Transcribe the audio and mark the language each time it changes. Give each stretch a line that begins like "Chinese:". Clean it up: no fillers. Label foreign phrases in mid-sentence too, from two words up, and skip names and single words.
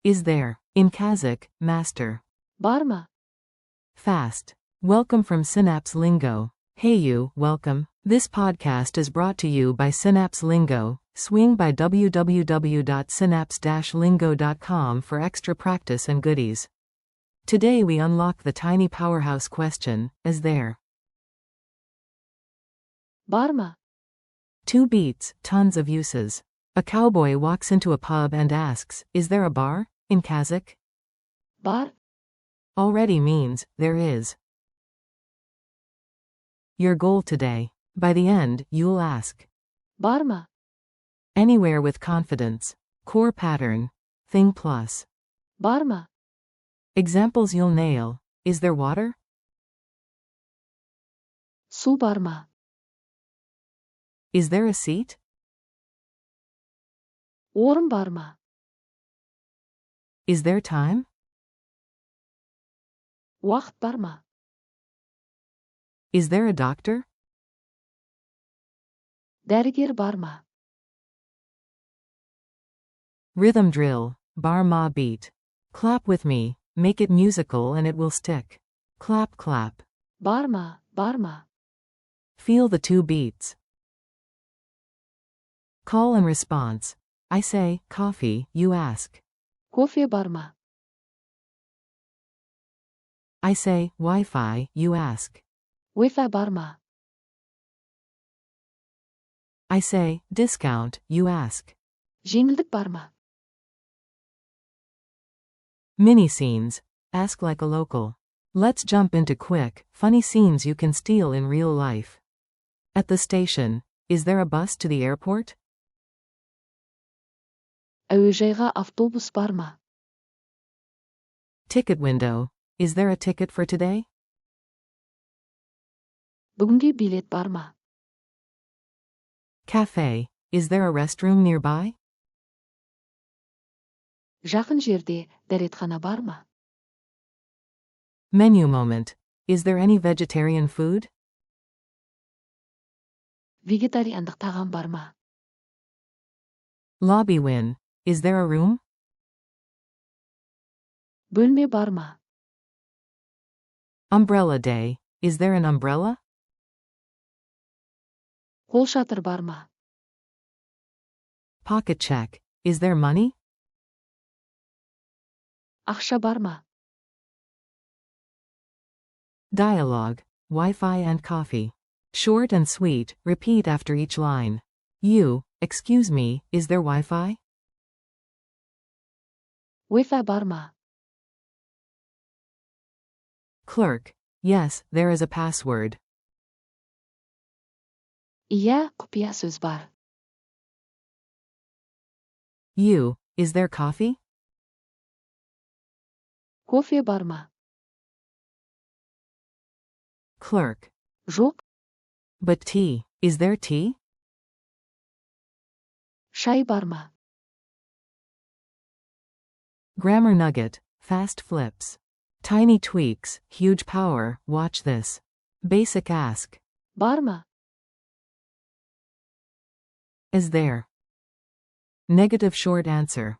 English: Is there. In Kazakh, master.
Kazakh: Бар ма?
English: Fast. Welcome from Synapse Lingo. Hey you, welcome. This podcast is brought to you by Synapse Lingo. Swing by www.synapse-lingo.com for extra practice and goodies. Today we unlock the tiny powerhouse question, is there?
Kazakh: Бар ма?
English: 2 beats, tons of uses. A cowboy walks into a pub and asks, is there a bar? In Kazakh?
Kazakh: Бар?
English: Already means, there is. Your goal today. By the end, you'll ask.
Kazakh: Бар ма?
English: Anywhere with confidence. Core pattern. Thing plus.
Kazakh: Бар ма?
English: Examples you'll nail. Is there water?
Kazakh: Су бар ма?
English: Is there a seat?
Kazakh: Орын бар ма?
English: Is there time?
Kazakh: Уақыт бар ма?
English: Is there a doctor?
Kazakh: Дәрігер бар ма?
English: Rhythm drill.
Kazakh: Бар ма
English: beat. Clap with me. Make it musical and it will stick. Clap clap.
Kazakh: Бар ма? Бар ма?
English: Feel the 2 beats. Call and response. I say, coffee, you ask.
Kazakh: Кофе бар ма?
English: I say, Wi-Fi, you ask.
Kazakh: Wi-Fi бар ма?
English: I say, discount, you ask.
Kazakh: Жеңілдік бар ма?
English: Mini scenes. Ask like a local. Let's jump into quick, funny scenes you can steal in real life. At the station. Is there a bus to the airport?
Kazakh: Әуежайға автобус бар ма?
English: Ticket window. Is there a ticket for today?
Kazakh: Бүгінге билет бар ма?
English: Cafe. Is there a restroom nearby?
Kazakh: Жақын жерде дәретхана бар ма?
English: Menu moment. Is there any vegetarian food?
Kazakh: Вегетариандық тағам бар ма?
English: Lobby win. Is there a room?
Kazakh: Бөлме бар ма?
English: Umbrella day. Is there an umbrella?
Kazakh: Қолшатыр бар ма?
English: Pocket check. Is there money?
Kazakh: Ақша бар ма?
English: Dialogue. Wi-Fi and coffee. Short and sweet, repeat after each line. You, excuse me, is there Wi-Fi?
Kazakh: Wi-Fi бар ма?
English: Clerk. Yes, there is a password.
Kazakh: Иә, құпия сөз бар.
English: You, is there coffee?
Kazakh: Кофе бар ма?
English: Clerk.
Kazakh: Жоқ,
English: But tea, is there tea?
Kazakh: шай бар ма?
English: Grammar nugget. Fast flips. Tiny tweaks, huge power, watch this. Basic ask.
Kazakh: Бар ма?
English: Is there? Negative short answer.